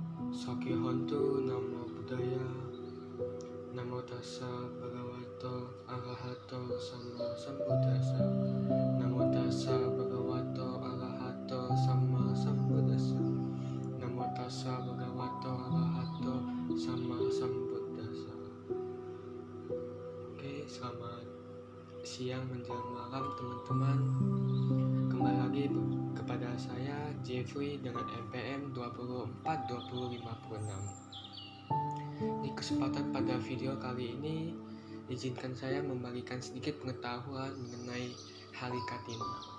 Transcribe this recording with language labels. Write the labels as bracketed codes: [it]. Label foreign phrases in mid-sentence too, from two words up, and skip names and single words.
[pi] Sakihontu Namo Buddhaya. Namo tassa bhagavato arahato sama sambuddhassa. Namo tassa bhagavato arahato sama sambuddhassa. Namo tassa bhagavato arahato sama sambuddhassa. [id] Oke, selamat siang menjelang malam teman-teman. Kembali lagi kepada saya Jeffrey dengan NPM 242056. Di kesempatan pada video kali ini, izinkan saya membagikan sedikit pengetahuan mengenai Hari Kartini.